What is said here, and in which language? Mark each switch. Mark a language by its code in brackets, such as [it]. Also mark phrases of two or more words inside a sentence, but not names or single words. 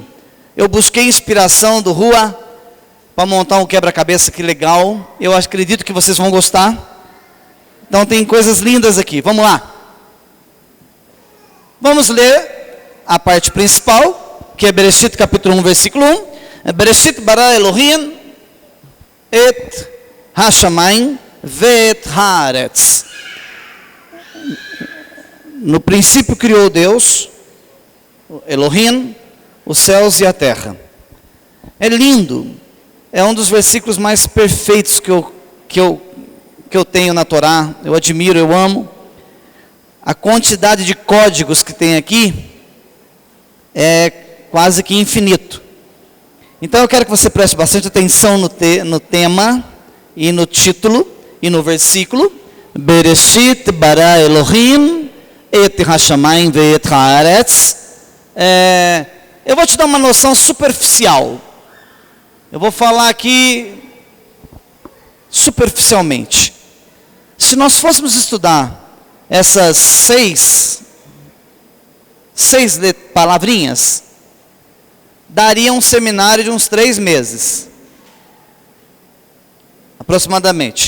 [pt] Eu busquei inspiração do Rua, para montar um quebra-cabeça, que legal. Eu acredito que vocês vão gostar. Então tem coisas lindas aqui, vamos lá. Vamos ler a parte principal, que é Bereshit capítulo 1, versículo 1. [he] בראשית ברא אלהים את השמים ואת הארץ. [pt] No princípio criou Deus, Elohim, os céus e a terra. É lindo, é um dos versículos mais perfeitos que eu tenho na Torá. Eu admiro, eu amo. a quantidade de códigos que tem aqui é quase que infinito. Então eu quero que você preste bastante atenção no tema e no título e no versículo. [he] בראשית ברא אלהים את השמים ואת הארץ. [pt] Eu vou te dar uma noção superficial. Eu vou falar aqui superficialmente. Se nós fôssemos estudar essas seis palavrinhas, daria um seminário de uns 3 meses, aproximadamente.